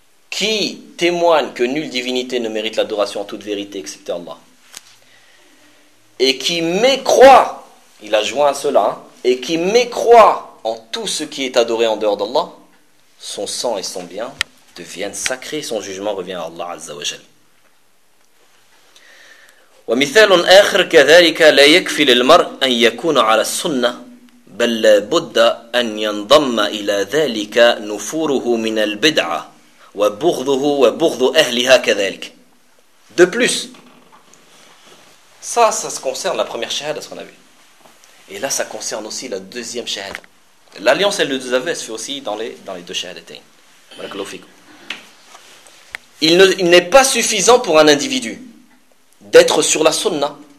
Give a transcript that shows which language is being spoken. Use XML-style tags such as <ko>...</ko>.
<fr>Qui témoigne que nulle divinité ne mérite l'adoration en toute vérité excepté Allah, et qui mécroit, il a joint à cela, et qui mécroit en tout ce qui est adoré en dehors d'Allah, son sang et son bien deviennent sacrés, son jugement revient à Allah Azza wa Jal.</fr> <ar>ومثال آخر كذلك لا يكفي للمرء أن يكون على السنة بل لا بد أن ينضم إلى ذلك نفوره من البدعة وبغضه وبغض أهلها كذلك.</ar> <fr>De plus, ça se concerne la première shahada, ce qu'on a vu. Et là, ça concerne aussi la deuxième shahada. L'alliance et le désaveu se fait aussi dans les deux shahadatayn.</fr> <ar>Barakallahu fikum.</ar> <fr>Il n'est pas suffisant pour un individu d'être sur la sunna.</fr>